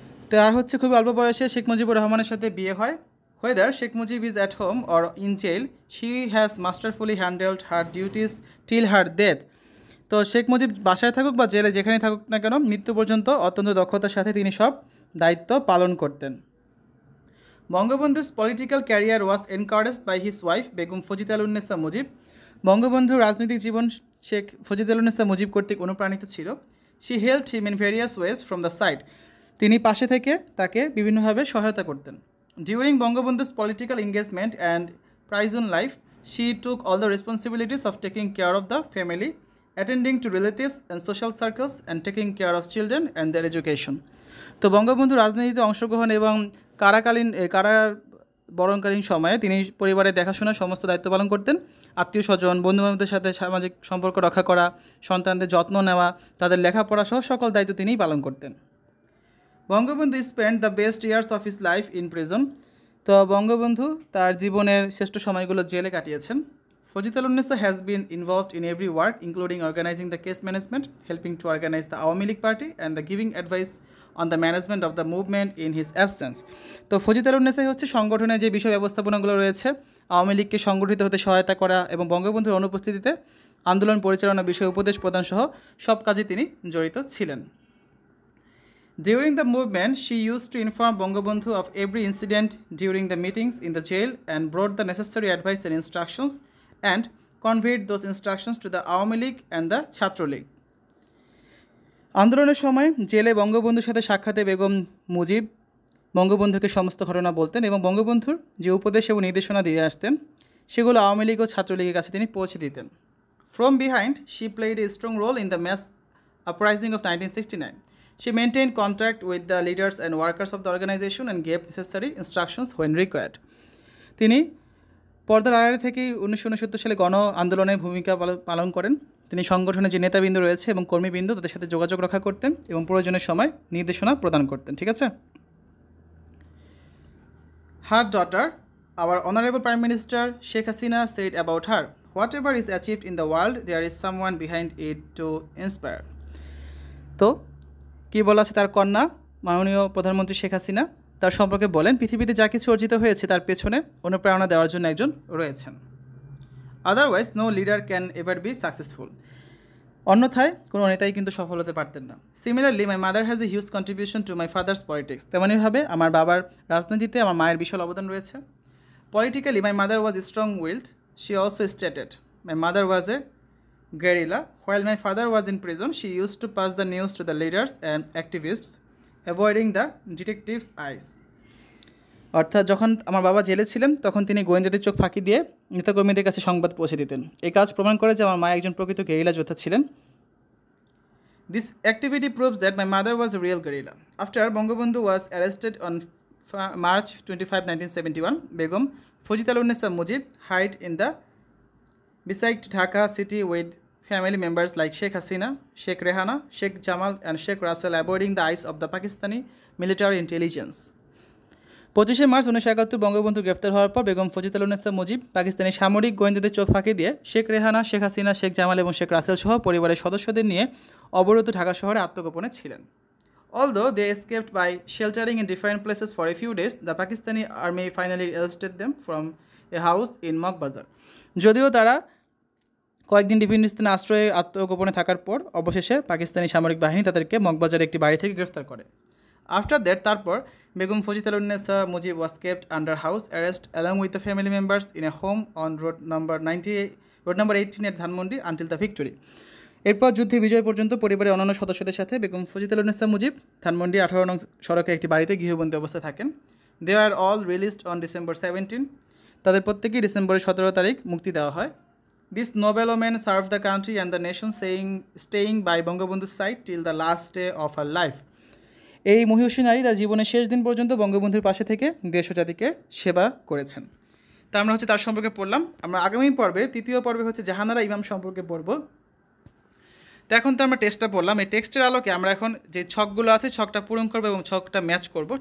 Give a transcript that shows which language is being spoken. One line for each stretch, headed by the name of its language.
Bangla: তার হচ্ছে খুবই অল্প বয়সে শেখ মুজিবুর রহমানের সাথে বিয়ে হয়।
English: Whether Sheikh Mujib is at home or in jail, she has masterfully handled her duties till her death.
Bangla: তো শেখ মুজিব বাসায় থাকুক বা জেলে, যেখানে থাকুক না কেন, মৃত্যু পর্যন্ত অত্যন্ত দক্ষতার সাথে তিনি সব দায়িত্ব পালন করতেন।
English: Bangabandhu's political career was encouraged by his wife Begum Fazilatunnesa Mujib.
Bangla: বঙ্গবন্ধুর রাজনৈতিক জীবন শেখ ফজিলাতুন্নেসা মুজিব কর্তৃক অনুপ্রাণিত ছিল।
English: She helped him in various ways from the side.
Bangla: তিনি পাশে থেকে তাকে বিভিন্নভাবে সহায়তা করতেন।
English: During Bangabandhu's political engagement and prison life, she took all the responsibilities of taking care of the family, attending to relatives and social circles, and taking care of children and their education.
Bangla: তো বঙ্গবন্ধু রাজনীতিতে অংশগ্রহণ এবং কারাবরণকালীন সময়ে তিনি পরিবারের দেখাশোনা সমস্ত দায়িত্ব পালন করতেন। আত্মীয় স্বজন, বন্ধুবান্ধবদের সাথে সামাজিক সম্পর্ক রক্ষা করা, সন্তানদের যত্ন নেওয়া, তাদের লেখাপড়া সহ সকল দায়িত্ব তিনিই পালন করতেন।
English: Bangabandhu spend the best years of his life in prison.
Bangla: তো বঙ্গবন্ধু তার জীবনের শ্রেষ্ঠ সময়গুলো জেলে কাটিয়েছেন।
English: Fazilatunnesa has been involved in every work including organising the case management, helping to organise the Awami League party and the giving advice on the management of the movement in his absence.
Bangla: তো ফজিলাতুন্নেসাই হচ্ছে সংগঠনের যে বিষয় ব্যবস্থাপনাগুলো রয়েছে, আওয়ামী লীগকে সংগঠিত হতে সহায়তা করা এবং বঙ্গবন্ধুর অনুপস্থিতিতে আন্দোলন পরিচালনা বিষয়ে উপদেশ প্রদান সহ সব কাজে তিনি জড়িত ছিলেন।
English: During the movement, she used to inform Bangabandhu of every incident during the meetings in the jail and brought the necessary advice and instructions and conveyed those instructions to the Awami League and the Chhatra League.
Bangla: আন্দোলনের সময় জেলে বঙ্গবন্ধুর সাথে সাক্ষাতে বেগম মুজিব বঙ্গবন্ধুকে সমস্ত ঘটনা বলতেন এবং বঙ্গবন্ধুর যে উপদেশ এবং নির্দেশনা দিয়ে আসতেন সেগুলো আওয়ামী লীগ ও ছাত্রলীগের কাছে তিনি পৌঁছে দিতেন।
English: From behind she played a strong role in the mass uprising of 1969. She maintained contact with the leaders and workers of the organization and gave necessary instructions when required.
Bangla: তিনি পর্দার আড়ালে থেকেই 1969 সালে গণ আন্দোলনের ভূমিকা পালন করেন। তিনি সংগঠনের যে নেতাবৃন্দ রয়েছে এবং কর্মীবৃন্দ তাদের সাথে যোগাযোগ রক্ষা করতেন এবং প্রয়োজনের সময় নির্দেশনা প্রদান করতেন। ঠিক আছে।
English: Her daughter, our honorable Prime Minister Sheikh Hasina said about her, whatever is achieved in the world, there is someone behind it to inspire.
Bangla: তো কী বলা আছে তার কন্যা মাননীয় প্রধানমন্ত্রী শেখ হাসিনা তার সম্পর্কে বলেন, পৃথিবীতে যা কিছু অর্জিত হয়েছে তার পেছনে অনুপ্রেরণা দেওয়ার জন্য একজন রয়েছেন।
English: Otherwise no leader can ever be successful.
Bangla: অন্যথায় কোনো নেতাই কিন্তু সফল হতে পারতেন না।
English: Similarly my mother has a huge contribution to my father's politics.
Bangla: তেমনইভাবে আমার বাবার রাজনীতিতে আমার মায়ের বিশাল অবদান রয়েছে।
English: Politically my mother was strong willed. She also stated my mother was a guerrilla. While my father was in prison, she used to pass the news to the leaders and activists, avoiding the detectives' eyes.
Bangla: অর্থাৎ যখন আমার বাবা জেলে ছিলেন তখন তিনি গোয়েন্দাদের চোখ ফাঁকি দিয়ে নেতাকর্মীদের কাছে সংবাদ পৌঁছে দিতেন। এই কাজ প্রমাণ করে যে আমার মা একজন প্রকৃত গেরিলা যোদ্ধা ছিলেন।
English: This activity proves that my mother was a real guerrilla. After Bangabandhu was arrested on March 25, 1971, Begum Fujitalunnisa Mujib hid in the besieged Dhaka city with family members like Sheikh Hasina, Sheikh Rehana, Sheikh Jamal and Sheikh Russell, avoiding the eyes of the Pakistani military intelligence.
Bangla: 25 March 1971 Bangabandhu গ্রেফতার হওয়ার পর বেগম ফজিলাতুন্নেসা মুজিব পাকিস্তানি সামরিক গোয়েন্দাদের চোখ ফাঁকি দিয়ে শেখ রেহানা, শেখ হাসিনা, শেখ জামাল এবং শেখ রাসেল সহ পরিবারের সদস্যদের নিয়ে অবরুদ্ধ ঢাকা শহরে আত্মগোপনে ছিলেন।
English: Although they escaped by sheltering in different places for a few days, the Pakistani army finally arrested them from a house in Mokbazar.
Bangla: যদিও তারা কয়েকদিন বিভিন্ন স্থানে আশ্রয়ে আত্মগোপনে থাকার পর অবশেষে পাকিস্তানি সামরিক বাহিনী তাদেরকে মগবাজারের একটি বাড়ি থেকে গ্রেফতার করে।
English: after that
Bangla: তারপর
English: Begum Fazilatunnesa Mujib was kept under house arrest along with the family members in a home on road number 18 এর Dhanmondi until the victory.
Bangla: এরপর যুদ্ধে বিজয় পর্যন্ত পরিবারের অন্যান্য সদস্যদের সাথে বেগম ফজিলাতুন্নেসা মুজিব ধানমন্ডি 18 নং সড়কে একটি বাড়িতে গৃহবন্দী অবস্থায় থাকেন।
English: They are all released on December 17।
Bangla: তাদের প্রত্যেকেই ডিসেম্বরের 17 তারিখ মুক্তি দেওয়া হয়।
English: This noble woman served the country and the nation, staying by Bangabandhu's side till the last day of her life.
Bangla: এই মহিষী নারী তার জীবনের শেষ দিন পর্যন্ত বঙ্গবন্ধুর পাশে থেকে দেশ ও জাতিকে সেবা করেছেন। তা আমরা তার সম্পর্কে পড়লাম। আমরা আগামী পর্বে তৃতীয় পর্বে জাহানারা ইমাম সম্পর্কে পড়ব। তো এখন তো আমরা টেক্সটটা পড়লাম। এই টেক্সটের আলোকে আমরা এখন যে ছকগুলো আছে ছকটা পূরণ করবো এবং ছকটা ম্যাচ করব।